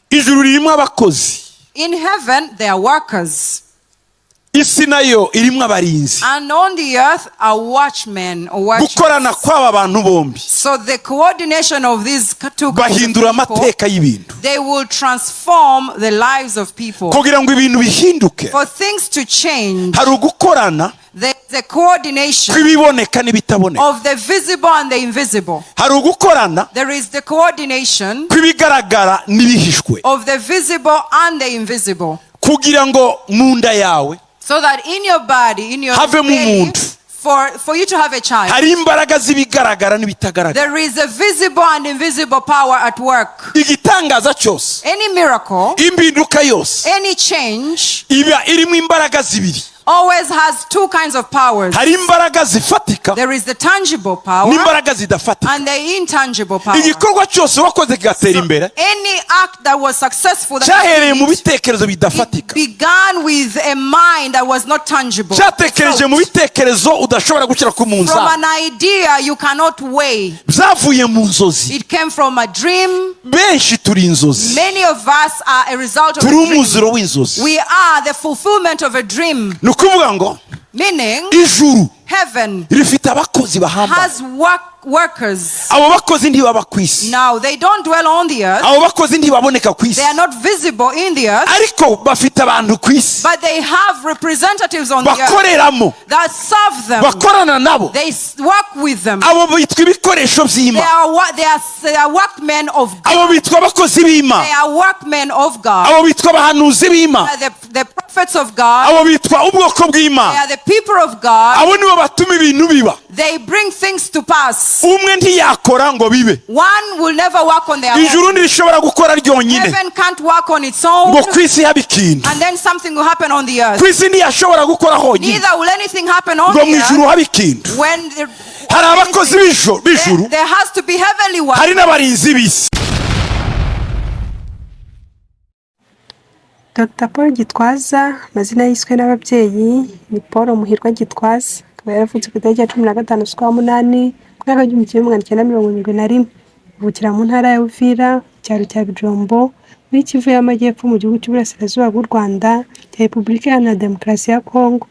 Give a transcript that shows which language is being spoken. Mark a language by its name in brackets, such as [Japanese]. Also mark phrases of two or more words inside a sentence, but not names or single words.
[Kinyarwanda] ijuru ririmo abakozi. [English] In heaven there are workers. [Kinyarwanda] Isi nayo irimo abarinzi. [English] And on the earth are watchmen or watchers. [Kinyarwanda] Gukorana kw'aba bantu bombi. [English] So the coordination of these two [Kinyarwanda] bahindura amateka y'ibintu. [English] they will transform the lives of people. [Kinyarwanda] Kugira ngo ibintu bihinduke. [English] For things to change. [Kinyarwanda] Hari ugukorana. [English] The coordination [Kinyarwanda] kw'ibiboneka n'ibitaboneka. [English] of the visible and the invisible. [Kinyarwanda] Hari ugukorana. [English] There is the coordination [Kinyarwanda] kw'ibigaragara n'ibihishwe. [English] of the visible and the invisible. [Kinyarwanda] Kugira ngo mu nda yawe [English] So that in your body, in your [Kinyarwanda] havemo [English] belly, [Kinyarwanda] umuntu. [English] for you to have a child, [Kinyarwanda] hari imbaraga z'ibigaragara n'ibitagaragara. [English] there is a visible and invisible power at work. [Kinyarwanda] Igitangaza cyose, [English] Any miracle, [Kinyarwanda] impinduka yose, [English] any change [Kinyarwanda] iba irimo imbaraga zibiri. [English] always has two kinds of powers. [Kinyarwanda] Hari imbaraga zifatika [English] There is the tangible power [Kinyarwanda] n'imbaraga zidafatika. [English] and the intangible power. [Kinyarwanda] Igikorwa cyose wakoze kigatera imbere [English] Any act that was successful that [Kinyarwanda] cyahereye mu [English] it [Kinyarwanda] bitekerezo bidafatika. [English] began with a mind that was not tangible. [Kinyarwanda] Cyatekereje mu bitekerezo udashobora gushyira ku [English] From [Kinyarwanda] munzani. [English] an idea you cannot weigh. [Kinyarwanda] Byavuye mu nzozi. [English] It came from a dream. [Kinyarwanda] Benshi turi inzozi. [English] Many of us are a result of a [Kinyarwanda] Turi [English] dream. [Kinyarwanda] umuziro w'inzozi. [English] We are the fulfillment of a dream. [Kinyarwanda] Ni ukuvuga ngo [English] Meaning, [Kinyarwanda] ijuru [English] heaven [Kinyarwanda] rifite abakozi bahambaye. [English] has workers. [Kinyarwanda] Abo bakozi ntibaba ku isi. [English] Now, they don't dwell on the earth. [Kinyarwanda] Abo bakozi ntibaboneka ku isi. [English] They are not visible in the earth. [Kinyarwanda] Ariko bafite abantu ku isi. [English] But they have representatives on the earth [Kinyarwanda] bakoreramo. [English] that serve them. [Kinyarwanda] Bakorana nabo. [English] They work with them. [Kinyarwanda] Abo bitwa ibikoresho by'Imana. [English] They are workmen of [Kinyarwanda] Abo [English] God. [Kinyarwanda] bitwa abakozi b'Imana. [English] They are workmen of God. [Kinyarwanda] Abo bitwa abahanuzi b'Imana. [English] They are the prophets of God. [Kinyarwanda] Abo bitwa ubwoko [English] They [Kinyarwanda] bw'Imana. [English] are the people of God. [Kinyarwanda] Abo nibo batuma ibintu biba. [English] They bring things to pass. [Kinyarwanda] Umwe ntiyakora ngo bibe. [English] One will never work on their own. [Kinyarwanda] Ijuru ntirishobora gukora ryonyine [English] Heaven can't work on its own. [Kinyarwanda] ngo ku isi habe ikintu. [English] And then something will happen on the earth. [Kinyarwanda] Ku isi ntiyashobora gukora honyine [English] Neither will anything happen on [Kinyarwanda] ngo mu [English] the [Kinyarwanda] ijuru [English] earth. [Kinyarwanda] habe ikintu. [English] When [Kinyarwanda] Hari abakozi b'ijuru. [English] there has to be heavenly work. [Kinyarwanda] Hari n'abarinzi b'isi. Dr. Paul Gitwaza, amazina yiswe n'ababyeyi ni Paul Muhirwa Gitwaza, akaba yaravutse ku itariki ya 15 z'ukwa munani mwaka w'igihumbi kimwe magana cyenda mirongo irindwi na rimwe. Avukira mu ntara ya Uvira, cyaro cya Bijombo, muri Kivu y'Amajyepfo mu gihugu cy'Uburasirazuba bw'u Rwanda, cya Repubulika Iharanira Demokarasi ya Kongo.